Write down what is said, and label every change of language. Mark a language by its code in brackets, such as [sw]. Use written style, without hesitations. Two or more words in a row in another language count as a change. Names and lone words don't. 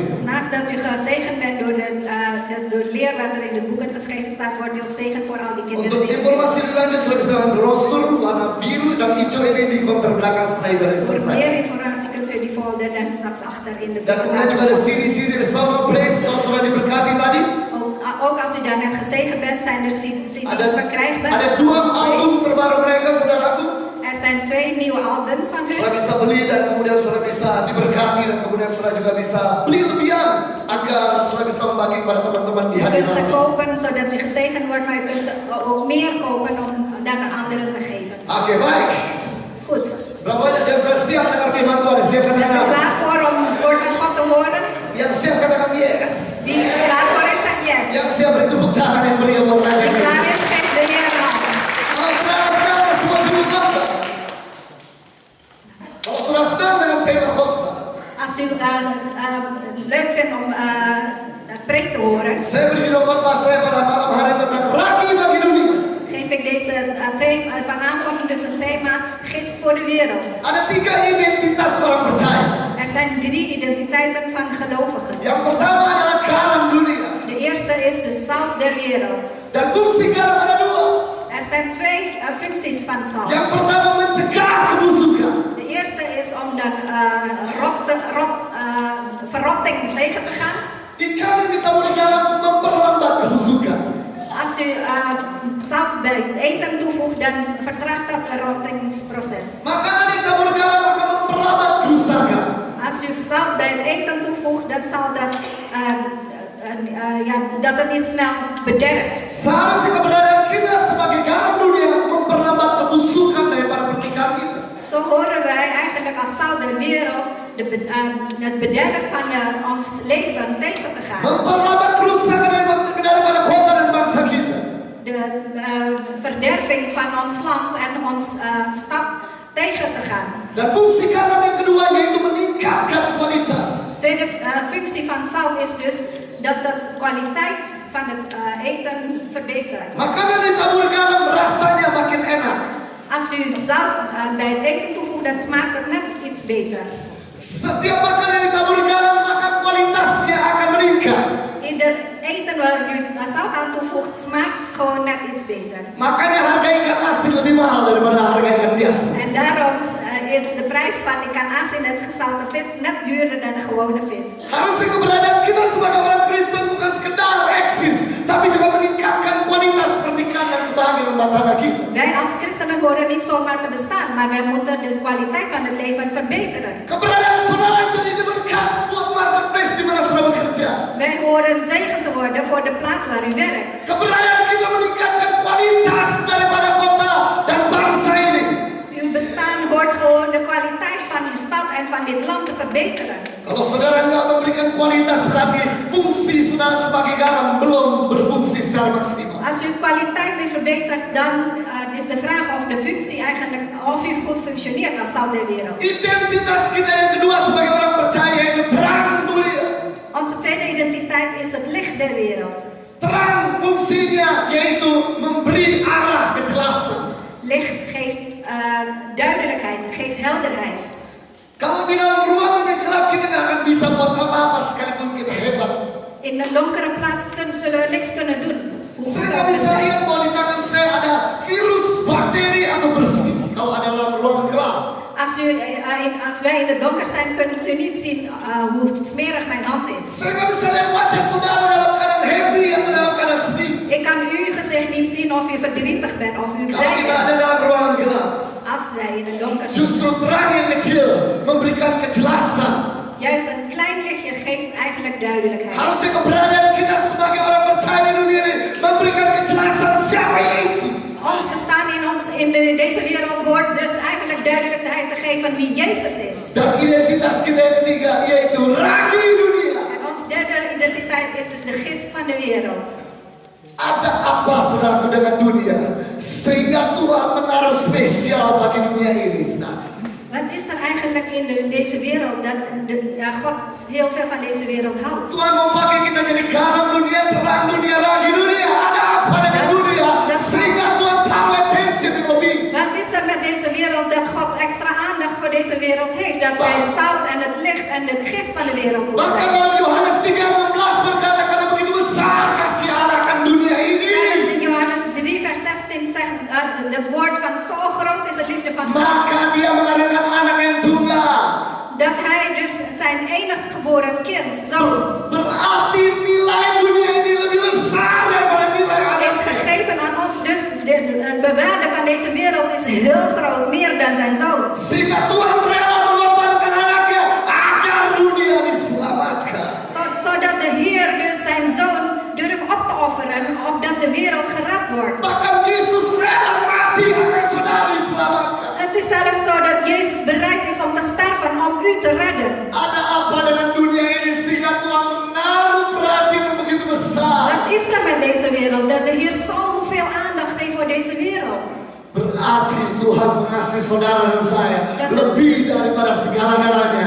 [nl] Naast dat u gezegend bent door het leer wat er in de boeken geschreven staat, wordt u ook zegen voor al die kinderen. [id] Untuk informasi lebih lanjut, saudara bisa brosur warna biru dan hijau ini di konter belakang setelah ibadah [nl] Voor [id] selesai. [nl] meer informatie kunt u die folder dan straks achter in de [id] Dan kemudian juga ada CD di Salmon Praise kalau saudara diberkati tadi. [nl] Ook als u daar net gezegend bent, zijn er CD's verkrijgbaar. [id] Ada 2 album terbaru mereka, saudaraku. [nl] Er zijn 2 nieuwe albums van [id] Saudara [nl] hen. [id] bisa beli dan kemudian saudara bisa diberkati dan kemudian saudara juga bisa beli lebihan agar saudara bisa membagi kepada teman-teman di [nl] U [id] hari [nl] kunt ze [id] nanti. [nl] kopen zodat u gezegend wordt, maar u kunt ze ook meer kopen om dan aan anderen te geven. [id] Oke, baik. [nl] Goed. [id] Berapa banyak yang sudah siap dengar firman Tuhan? Siap [nl] Bent u [id] katakan. [nl] klaar voor om het woord van God te horen? [id] Yang siap katakan yes. [nl] Wie klaar voor is, zegt yes. [id] Yang siap beri tepuk tangan yang meriah buat [nl] Wie [id] mereka. [nl] klaar is, geeft de Heer een hand. [id] Kalau saudara sedang semua duduk khotbah. Kalau saudara sedang dengan tema khotbah, [nl] Als u leuk vindt om het preek te horen, [id] saya beri khotbah saya pada malam hari tentang ragi bagi dunia. [nl] geef ik deze vanavond dus een thema gist voor de wereld. [id] Ada 3 identitas orang percaya. [nl] Er zijn 3 identiteiten van gelovigen. [id] Yang pertama adalah garam dunia. [nl] De eerste is de zout der wereld. [id] Dan fungsi garam ada 2. [nl] Er zijn 2 functies van zout. [id] Yang pertama mencegah kebusukan. [nl] De eerste is om dan verrotting tegen te gaan. [id] Ikan yang ditaburi garam memperlambat kebusukan. [nl] Als u zout bij het eten toevoegt, dan vertraagt dat het rottingsproces. [id] Makanan yang ditaburi garam akan memperlambat kerusakan. [nl] Als u zout bij het eten toevoegt, dan zal dat, dat het niet snel bederft. [id] Seharusnya keberadaan kita sebagai garam dunia memperlambat kebusukan daripada pernikahan kita. [nl] Zo horen wij eigenlijk als zout der wereld het bederf van ons leven tegen te gaan. [id] Memperlambat kerusakan daripada kota dan bangsa kita. [nl] De verderving van ons land en ons stad tegen te gaan. [id] Dan fungsi garam yang kedua yaitu meningkatkan kualitas. [nl] Tweede functie van zout is dus dat de kwaliteit van het eten verbetert. [id] Makanan yang ditaburi garam rasanya makin enak. [nl] Als u zout bij het eten toevoegt, dan smaakt het net iets beter. [id] Setiap makanan yang ditaburi garam maka kualitasnya akan meningkat. [nl] Ieder eten waar u zout aan toevoegt, smaakt gewoon net iets beter. [id] Makanya harga ikan asin lebih mahal daripada harga ikan biasa. [nl] En daarom is de prijs van [id] ikan asin [nl] en gezouten vis net duurder dan een gewone vis. [id] Harusnya keberadaan kita sebagai orang Kristen bukan sekedar eksis, tapi juga meningkatkan kualitas pernikahan dan kebahagiaan rumah tangga kita. [nl] Wij als christenen horen niet zomaar te bestaan, maar wij moeten de kwaliteit van het leven verbeteren. [id] Keberadaan saudara itu jadi berkat buat marketplace di mana saudara bekerja. [nl] Wij horen zegen te worden voor de plaats waar u werkt. [id] Keberadaan kita meningkatkan kualitas daripada kota dan bangsa ini. [nl] Uw bestaan hoort gewoon de kwaliteit van uw stad en van dit land te verbeteren. [id] Kalau saudara nggak memberikan kualitas berarti fungsi saudara sebagai garam belum berfungsi secara maksimal. [nl] Als u kwaliteit niet verbetert, dan is de vraag of de functie eigenlijk, of u goed functioneert als zout der wereld. [id] Identitas kita yang kedua sebagai orang percaya yaitu terang dunia. [nl] Onze tweede identiteit is het licht der wereld. [id] Terang fungsinya yaitu memberi arah kejelasan. [nl] Licht geeft duidelijkheid, geeft helderheid. [id] Kalau di dalam ruangan yang gelap kita nggak akan bisa buat apa-apa sekalipun kita hebat. [nl] In een donkere plaats zullen we niks kunnen doen. [id] Saya nggak bisa lihat bahwa di tangan saya ada virus, bakteri atau bersih. Kalau ada dalam ruangan gelap. [nl] Als wij in het donker zijn, kunt u niet zien hoe smerig mijn hand is. [id] Saya nggak bisa lihat wajah saudara dalam keadaan happy atau dalam keadaan sedih. [nl] Ik kan uw gezicht niet zien of u verdrietig bent of u [id] Kalau [nl] blij [id] kita ada [nl] bent. [id] dalam ruangan gelap, [nl] Als wij in het donker zijn. [id] justru terang yang kecil memberikan kejelasan. [nl] Juist een klein lichtje geeft eigenlijk duidelijkheid. [id] Harusnya keberadaan kita sebagai orang percaya di dunia ini memberikan kejelasan siapa Yesus. [nl] Ons bestaan in deze wereld hoort dus eigenlijk duidelijkheid te geven wie Jezus is. [id] Dan identitas kita yang ketiga yaitu ragi dunia. [nl] En ons is dus de gist van de wereld. [id] Ada apa saudaraku dengan dunia sehingga Tuhan menaruh spesial bagi dunia ini, saudara? [nl] Wat is er eigenlijk in deze wereld dat God heel veel van deze wereld houdt? [id] Tuhan mau pakai kita jadi garam dunia, terang dunia, lagi dunia. Ada apa dengan dunia sehingga Tuhan taruh atensi lebih? [nl] Wat is er met deze wereld dat God extra aandacht voor deze wereld heeft? Dat wij het zout en het licht en de gist van de wereld moeten [id] Bahkan [nl] zijn. [id] dalam Yohanes 3:16 berkata karena begitu besar kasih Allah akan dunia ini. [nl] Zelfs in Johannes 3 vers 16 zegt het woord van zo groot is de liefde van God. [id] Maka dia mengaruniakan anak yang tunggal. [nl] Dat hij dus zijn enigst geboren kind zo [id] Berarti nilai dunia ini lebih besar daripada nilai anak. [nl] heeft gegeven aan ons. Dus het bewaarde van deze wereld is heel groot, meer dan zijn zoon. [id] Sehingga Tuhan rela mengorbankan anaknya agar dunia diselamatkan. [nl] Zodat de Heer dus zijn zoon durft op te offeren, opdat de wereld gered wordt. [id] Bahkan Yesus rela mati agar saudara diselamatkan. [nl] Het is zelfs zo dat Jezus bereid is om te sterven om u te redden. [id] Ada apa dengan dunia ini sehingga Tuhan menaruh perhatian yang begitu besar? [nl] Wat is er met deze wereld? Dat de Heer zoveel aandacht heeft voor deze wereld. [id] Berarti Tuhan mengasihi saudara dan saya lebih daripada segala-galanya.